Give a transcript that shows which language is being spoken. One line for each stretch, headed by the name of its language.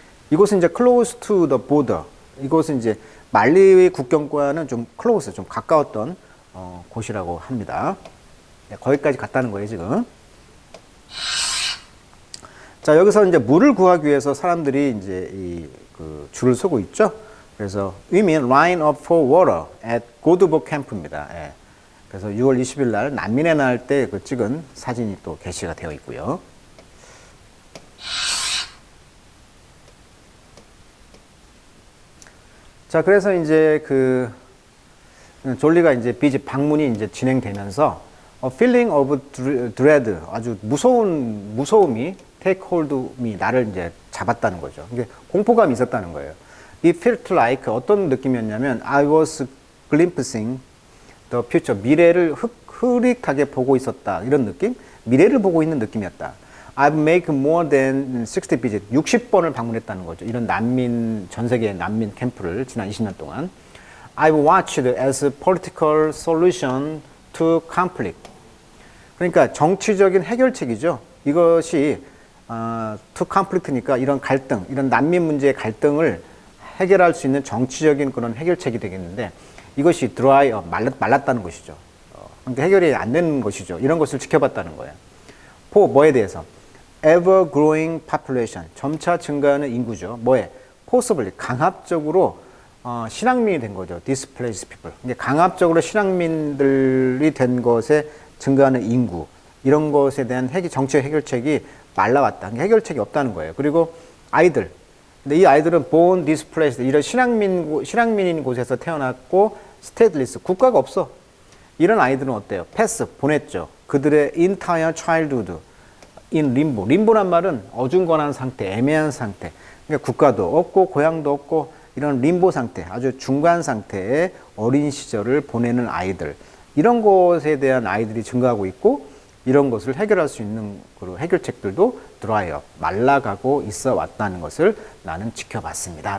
Korean: 이곳은 이제
English: close to the border.
Korean: 이곳은 이제 말리 국경과는 좀 close, 좀 가까웠던 곳이라고 합니다. 네, 거기까지 갔다는 거예요, 지금. 자, 여기서 이제 물을 구하기 위해서 사람들이 이제 그 줄을 서고 있죠. 그래서
English: women line up for water at 고두보 캠프입니다.
Korean: 예. 그래서 6월 20일 날 난민의 날 때 그 찍은 사진이 또 게시가 되어 있고요. 자, 그래서 이제 그 졸리가 이제 비집 방문이 이제 진행되면서
English: feeling of dread,
Korean: 아주 무서움이
English: take hold me,
Korean: 나를 이제 잡았다는 거죠. 이게 공포감이 있었다는 거예요.
English: It felt like,
Korean: 어떤 느낌이었냐면
English: I was glimpsing the future,
Korean: 미래를 흐릿하게 보고 있었다, 이런 느낌? 미래를 보고 있는 느낌이었다.
English: I've made more than 60 visits,
Korean: 60번을 방문했다는 거죠. 이런 난민, 전 세계 난민 캠프를 지난 20년 동안.
English: I've watched as political solution to conflict.
Korean: 그러니까 정치적인 해결책이죠. 이것이
English: to conflict
Korean: 니까 이런 갈등, 이런 난민 문제의 갈등을 해결할 수 있는 정치적인 그런 해결책이 되겠는데, 이것이
English: dry up,
Korean: 말랐다는 것이죠. 그러니까 해결이 안 되는 것이죠. 이런 것을 지켜봤다는 거예요. 뭐에 대해서?
English: ever growing population,
Korean: 점차 증가하는 인구죠. 뭐에? forcibly, 강압적으로 실향민이 된 거죠.
English: displaced people.
Korean: 그러니까 강압적으로 실향민들이 된 것에 증가하는 인구, 이런 것에 대한 정치적 해결책이 말라왔다. 그러니까 해결책이 없다는 거예요. 그리고 아이들. 근데 이 아이들은
English: born displaced,
Korean: 이런 실향민인 곳에서 태어났고 stateless, 국가가 없어. 이런 아이들은 어때요? 패스, 보냈죠. 그들의
English: entire childhood in limbo.
Korean: 림보란 말은 어중간한 상태, 애매한 상태. 그러니까 국가도 없고 고향도 없고 이런 림보 상태, 아주 중간 상태의 어린 시절을 보내는 아이들. 이런 것에 대한 아이들이 증가하고 있고, 이런 것을 해결할 수 있는 그 해결책들도 드라이업, 말라가고 있어 왔다는 것을 나는 지켜봤습니다.